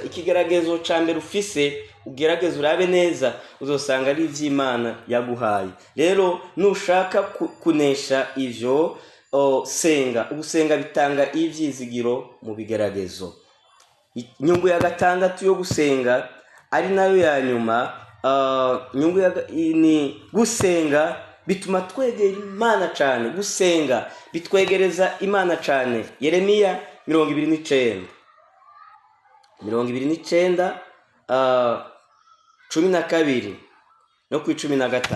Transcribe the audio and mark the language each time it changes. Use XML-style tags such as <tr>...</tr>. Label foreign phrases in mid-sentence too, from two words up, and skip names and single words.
<rn>Ikigeragezo ca mbere ufise ugerageza urabe neza, uzosanga ari ivy'Imana yaguhaye. Rero nushaka kunesha ivyo, senga. Ugusenga bitanga ivyizigiro mu bigeragezo. inyungu ya gatandatu yo gusenga ari nayo ya nyuma, ni gusenga bituma twegera Imana cyane. Gusenga bitwegereza Imana cyane. Yeremiya 29 12 no ku 13.</rn>